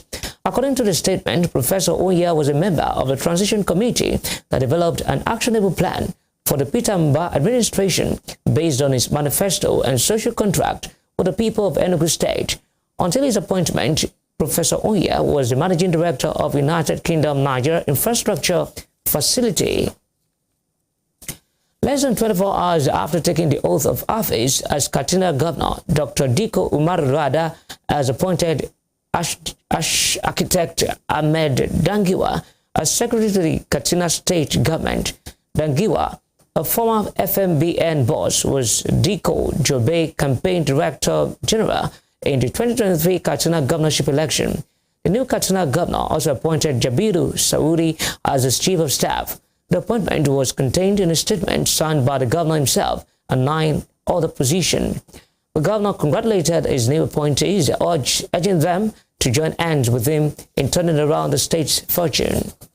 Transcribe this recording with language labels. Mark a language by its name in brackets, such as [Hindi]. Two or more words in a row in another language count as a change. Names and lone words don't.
[English] According to the statement, Professor Onye was a member of the transition committee that developed an actionable plan for the Peter Mbah administration based on his manifesto and social contract with the people of Enugu State. Until his appointment, Professor Onye was the managing director of United Kingdom Niger Infrastructure Facility. Less than 24 hours after taking the oath of office as Katsina Governor, Dr. Diko Umar Rada has Architect Ahmed Dangiwa as Secretary to the Katsina State Government. Dangiwa, a former FMBN boss, was Diko Jobe Campaign Director General in the 2023 Katsina governorship election. The new Katsina governor also appointed Jabiru Saudi as his chief of staff. The appointment was contained in a statement signed by the governor himself and 9 other positions. The governor congratulated his new appointees, urging them to join hands with him in turning around the state's fortune.